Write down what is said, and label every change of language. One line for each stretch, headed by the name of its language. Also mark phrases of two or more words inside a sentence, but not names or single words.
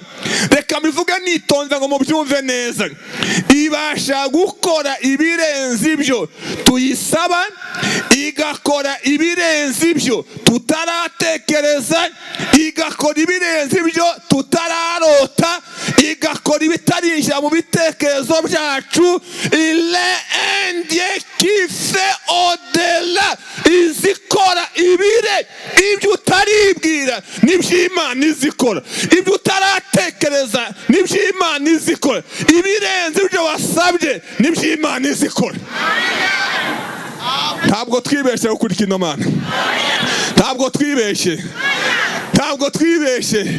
Kinyarwanda: Reka mbivuge nitonze ngo mubyumve neza. Ibasha gukora ibirenze ibyo tuyisaba, igakora ibirenze ibyo tutaratekereza, igakora ibirenze ibyo tutararota, igakora ibitarinjira mu bitekerezo byacu.
French: Il est un Dieu qui fait au-delà,
Kinyarwanda: izikora ibyo utaribwira nibyo Imana izikora, ibyo utaratekereza nibyo Imana izikora, ibirenze ibyo wasabye nibyo Imana izikora. Ntabwo twibeshye gukurikira ino Mana, ntabwo twibeshye.